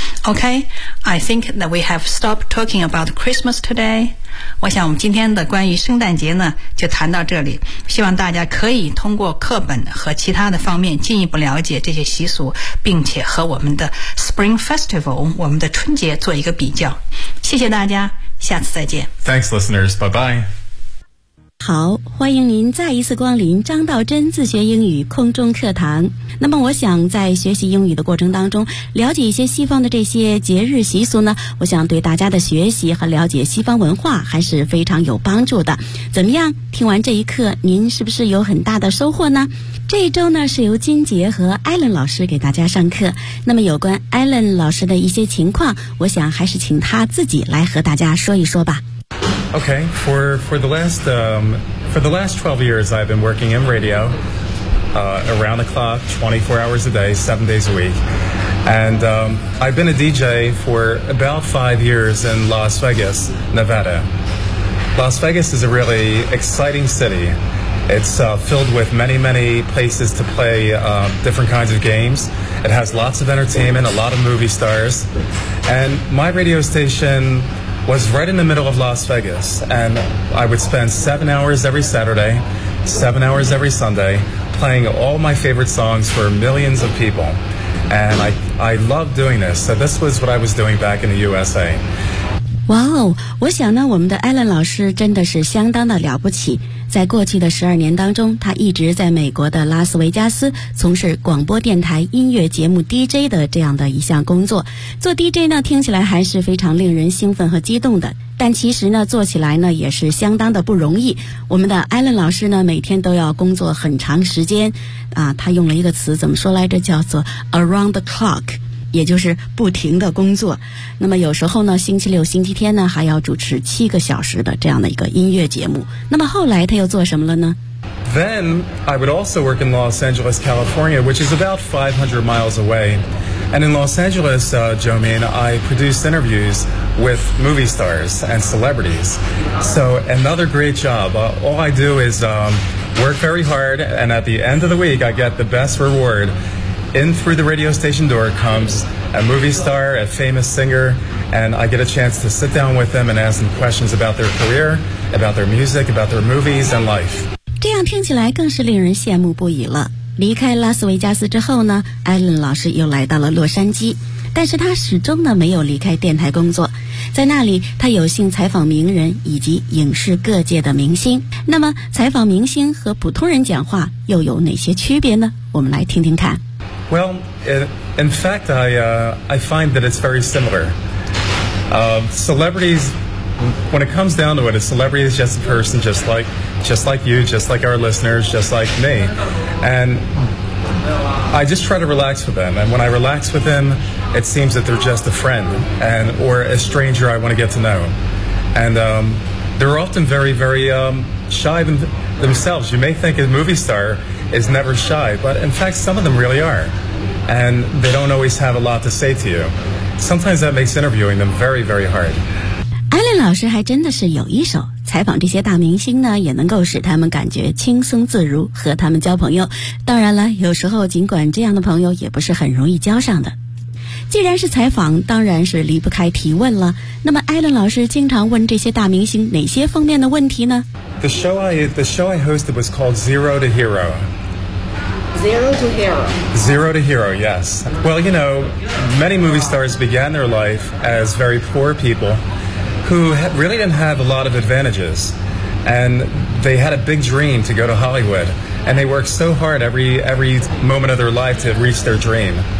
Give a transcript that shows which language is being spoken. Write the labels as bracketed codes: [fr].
[en] OK， I think that we have stopped talking about Christmas today。 [zh] 我想我们今天的关于圣诞节呢就谈到这里，希望大家可以通过课本和其他的方面进一步了解这些习俗，并且和我们的 [en] Spring Festival， [zh] 我们的春节做一个比较。谢谢大家，下次再见。 [en] Thanks listeners, bye bye。 [zh] 好，欢迎您再一次光临张道真自学英语空中课堂。那么我想在学习英语的过程当中，了解一些西方的这些节日习俗呢，我想对大家的学习和了解西方文化还是非常有帮助的。怎么样，听完这一课您是不是有很大的收获呢？这一周呢是由金杰和 Alan 老师给大家上课，那么有关 Alan 老师的一些情况，我想还是请他自己来和大家说一说吧。 [en] Okay, for the last 12 years, I've been working in radio, around the clock, 24 hours a day, 7 days a week. And, I've been a DJ for about 5 years in Las Vegas, Nevada. Las Vegas is a really exciting city. It's, filled with many, many places to play, different kinds of games. It has lots of entertainment, a lot of movie stars. And my radio station... was right in the middle of Las Vegas, and I would spend 7 hours every Saturday, 7 hours every Sunday, playing all my favorite songs for millions of people. And I loved doing this, so this was what I was doing back in the USA. [zh] Wow, 我想呢，我们的 Alan 老师真的是相当的了不起。在过去的12年当中，他一直在美国的拉斯维加斯从事广播电台音乐节目 DJ 的这样的一项工作。做 DJ 呢，听起来还是非常令人兴奋和激动的，但其实呢，做起来呢也是相当的不容易。我们的 Alan 老师呢，每天都要工作很长时间，他用了一个词怎么说来着？叫做 [en] around the clock。 [zh] 也就是不停的工作，那么有时候呢，星期六、星期天呢，还要主持7个小时的这样的一个音乐节目。那么后来他又做什么了呢？ [en] Then I would also work in Los Angeles, California, which is about 500 miles away. And in Los Angeles, Jomin, I produced interviews with movie stars and celebrities. So another great job. All I do is work very hard, and at the end of the week, I get the best reward.In through the radio station door comes a movie star, a famous singer, and I get a chance to sit down with them and ask them questions about their career, about their music, about their movies and life. [zh] 这样听起来更是令人羡慕不已了。离开拉斯维加斯之后呢，艾伦老师又来到了洛杉矶，但是他始终呢没有离开电台工作。在那里他有幸采访名人以及影视各界的明星。那么采访明星和普通人讲话又有哪些区别呢？我们来听听看。 [en] Well, in fact, I find that it's very similar. Celebrities, when it comes down to it, a celebrity is just a person just like you, just like our listeners, just like me. And I just try to relax with them. And when I relax with them, it seems that they're just a friend and or a stranger I want to get to know. And they're often very, very shy themselves. You may think a movie star is never shy, but in fact, some of them really are. And they don't always have a lot to say to you. Sometimes that makes interviewing them very, very hard. [zh] Alan 老师还真的是有一手。采访这些大明星呢，也能够使他们感觉轻松自如，和他们交朋友。当然了，有时候尽管这样的朋友也不是很容易交上的。既然是采访，当然是离不开提问了。那么艾伦老师经常问这些大明星哪些方面的问题呢？ [en] The show I hosted was called Zero to Hero. Zero to Hero. Zero to Hero, yes. Well, you know, many movie stars began their life as very poor people. Who really didn't have a lot of advantages, and they had a big dream to go to Hollywood, and they worked so hard every moment of their life to reach their dream.